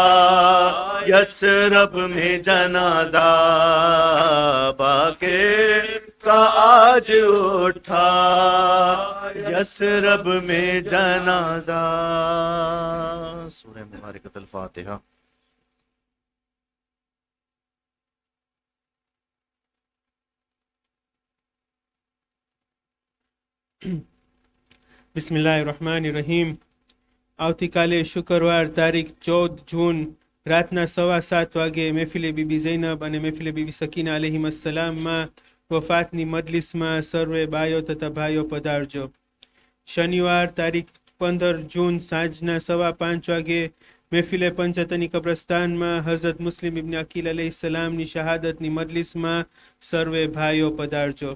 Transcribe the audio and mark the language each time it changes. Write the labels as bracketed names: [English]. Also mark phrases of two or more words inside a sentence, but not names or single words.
[Urdu] یسرب میں جنازہ باقر کا آج اٹھا یسرب میں جنازہ. سورہ مبارکۃ الفاتحہ. [Arabic] بسم اللہ الرحمن الرحیم. [Gujarati] આવતીકાલે શુક્રવાર તારીખ 14 જૂન રાતના 7:15 વાગે મહેફિલે બીબી ઝૈનબ અને મહેફિલે બીબી સકીના અલૈહિમ અસ્સલામમાં વફાતની મજલિસમાં સર્વે બાયો તથા ભાઈઓ પધારજો. શનિવાર તારીખ 15 જૂન સાંજના 5:15 વાગે મહેફિલે પંચતની કબ્રસ્તાનમાં હઝરત મુસ્લિમ ઇબ્ન અકીલ અલૈહિસ્સલામની શહાદતની મજલિસમાં સર્વે ભાઈઓ પધારજો.